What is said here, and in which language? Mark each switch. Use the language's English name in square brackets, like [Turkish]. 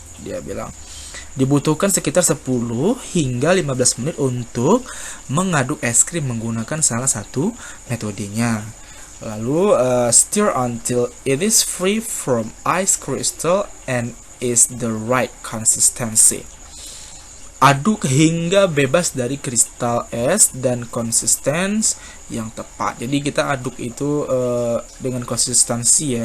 [Indonesian] Dia bilang dibutuhkan sekitar 10 hingga 15 menit untuk mengaduk es krim menggunakan salah satu metodenya. Lalu [English] stir until it is free from ice crystal and is the right consistency. [Indonesian] Aduk hingga bebas dari kristal es dan konsistens yang tepat. Jadi kita aduk itu dengan konsistensi ya.